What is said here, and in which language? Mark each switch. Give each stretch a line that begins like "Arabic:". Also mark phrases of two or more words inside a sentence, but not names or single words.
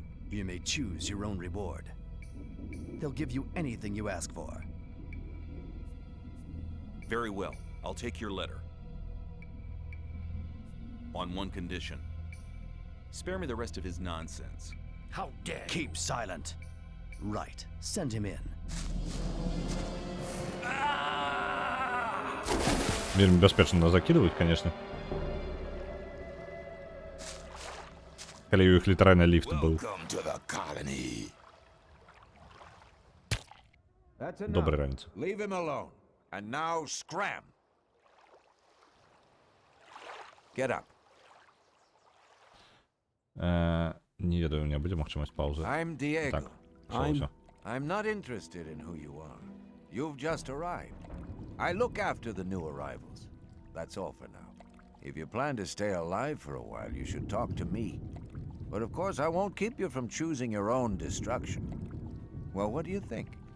English: You may choose your own reward. They'll give you anything you ask for. Very well, I'll take your letter. On one condition. Spare me the rest of his nonsense. How dare you? Keep silent. Right, send him in.
Belarusian: Вельми бяспечна закидывать, конечно. Калі у іх літаральна ліфт быў. Добрый ранец.
English: Leave him alone. And now scram. Get up.
Belarusian: Не ведаю,
Russian: у меня
Belarusian: будзе магчымасць паузы.
English: I'm Diego.
Belarusian: Так, ўсё.
English: I'm not interested in who you are. You've just arrived. I look after the new arrivals. That's all for now. If you plan to stay alive for a while, you should talk to me. But of course, I won't keep you from choosing your own destruction. Well, what do you think?